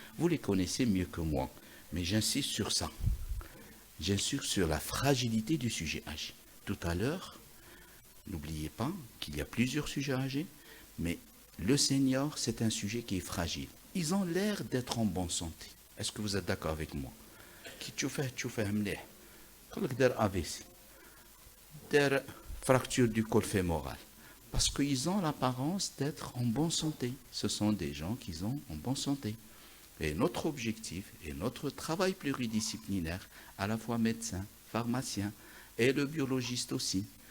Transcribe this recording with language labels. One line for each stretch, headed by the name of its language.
French: Vous les connaissez mieux que moi. Mais j'insiste sur ça. J'insiste sur la fragilité du sujet âgé. Tout à l'heure, n'oubliez pas qu'il y a plusieurs sujets âgés, mais le senior, c'est un sujet qui est fragile. Ils ont l'air d'être en bonne santé. Est-ce que vous êtes d'accord avec moi?
Arabic: Qui تشوفه مليح. يقول لك دار AVC. دار
French: fracture du col fémoral. Parce qu'ils ont l'apparence d'être en bonne santé. Ce sont des gens qui sont en bonne santé. Et notre objectif et notre travail pluridisciplinaire, à la fois médecin, pharmacien et le biologiste aussi.